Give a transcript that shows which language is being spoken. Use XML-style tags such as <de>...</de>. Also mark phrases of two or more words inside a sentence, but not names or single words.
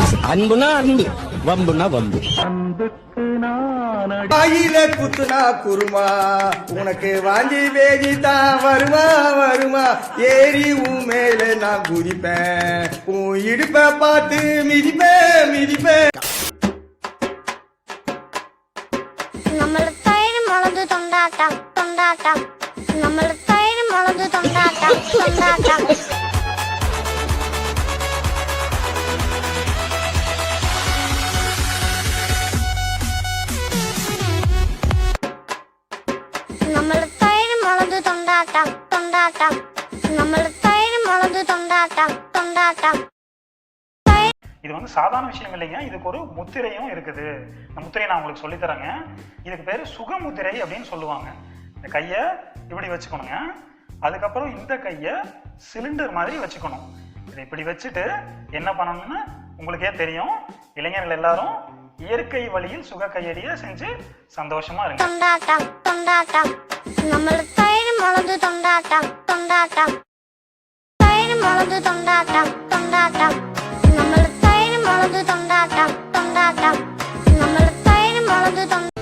<ta>அன்புனா அன்பு, வம்புனா வம்பு. ஆயில குத்துனா குருமா, உனக்கு வாங்கி வேகி தான் வருமா வருமா. ஏறி உன் மேல நான் குதிப்பேன், உன் இடுப்ப பார்த்து மிதிப்பேன் மிதிப்பேன்.</ta> <ml>നമ്മൾ തൈര് മുളക് തൊണ്ടാട്ടം തൊണ്ടാട്ടം നമ്മൾ തൈര് മുളക് തൊണ്ടാട്ടം തൊണ്ടാട്ടം. നമ്മൾ തൈര് മുളക് തൊണ്ടാട്ടം തൊണ്ടാട്ടം നമ്മൾ തൈര് മുളക് തൊണ്ടാട്ടം തൊണ്ടാട്ടം.</ml> <ta>இது வந்து சாதாரண விஷயம் இல்லைங்க. இதுக்கு ஒரு முத்திரையும் இருக்குது. இந்த முத்திரையை நான் உங்களுக்கு சொல்லித்தரேங்க. இதுக்கு பேர் சுகமுத்திரை அப்படின்னு சொல்லுவாங்க. இந்த கையை இப்படி வச்சுக்கணுங்க. அதுக்கப்புறம் இந்த கையை சிலிண்டர் மாதிரி வச்சுக்கணும். இதை இப்படி வச்சுட்டு என்ன பண்ணணும்னு உங்களுக்கே தெரியும். இளைஞர்கள் எல்லாரும் இயற்கை வழியில் சுக கையடியை செஞ்சு சந்தோஷமா இருங்க.</ta> <ml>തൊണ്ടാട്ടം തൊണ്ടാട്ടം നമ്മൾ തൈര് മുളക് തൊണ്ടാട്ടം തൊണ്ടാട്ടം തൈര് മുളക് തൊണ്ടാട്ടം തൊണ്ടാട്ടം നമ്മൾ തൈര് മുളക് തൊണ്ടാട്ടം തൊണ്ടാട്ടം നമ്മൾ തൈര് മുളക് തൊണ്ടാട്ടം.</ml>